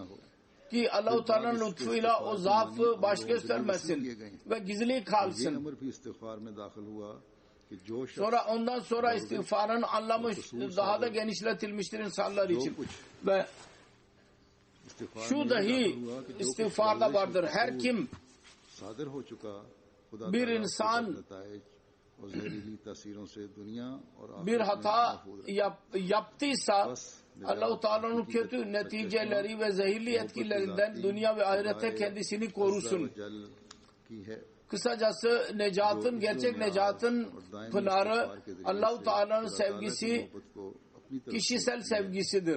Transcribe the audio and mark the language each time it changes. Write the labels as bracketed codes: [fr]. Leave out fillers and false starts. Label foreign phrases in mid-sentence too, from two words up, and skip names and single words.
[tr] Ki Allah-u Teala'nın lütfuyla o zaafı baş göstermesin ve gizli kalsın. Sonra ondan sonra istiğfarın anlamı daha da genişletilmiştir insanlar için. Ve şu dahi istiğfarda vardır. Her kim [ur] صادر ہو چکا خدا [tr] bir [ur] ताला [tr] insan [ur] کے نتائج اور زہریلی تاثیروں سے دنیا اور [tr] bir [ur] آخرت میں [tr] hata [ur] محفوظ رہے. [tr] yaptıysa [ur] बस [tr] Allah-u Teala'nın kötü neticeleri ve zehirli etkilerinden dünya ve ahirete kendisini korusun. Kısacası necatın, gerçek necatın pınarı Allah-u Teala'nın sevgisi kişisel sevgisidir.